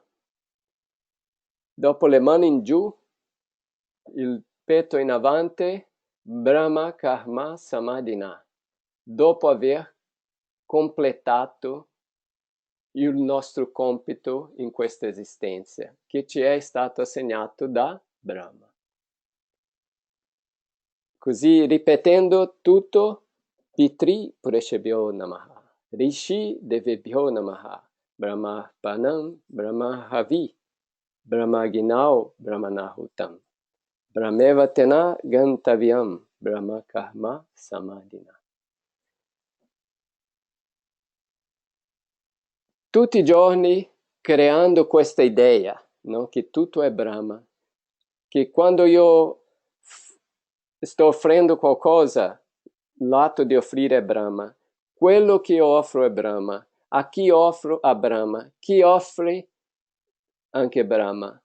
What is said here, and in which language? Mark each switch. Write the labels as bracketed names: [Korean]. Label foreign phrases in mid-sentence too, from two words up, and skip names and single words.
[Italian] Dopo le mani in giù, il petto in avanti, [Sanskrit] Brahma Karma Samadhina. [Italian] Dopo aver completato il nostro compito in questa esistenza, che ci è stato assegnato da Brahma. Così ripetendo tutto, [Sanskrit] Pitri Pureshebhyo Namaha, Rishi Devebhyo Namaha, Brahmarpanam, Brahmahavi, Brahmaginao, Brahmanahutam, Brahmeva Tena Gantavyam, Brahma Karma Samadhina. [Italian] Tutti i giorni creando questa idea, no? Che tutto è Brahma, che quando io sto offrendo qualcosa, l'atto di offrire è Brahma, quello che io offro è Brahma, a chi offro a Brahma, chi offre anche Brahma.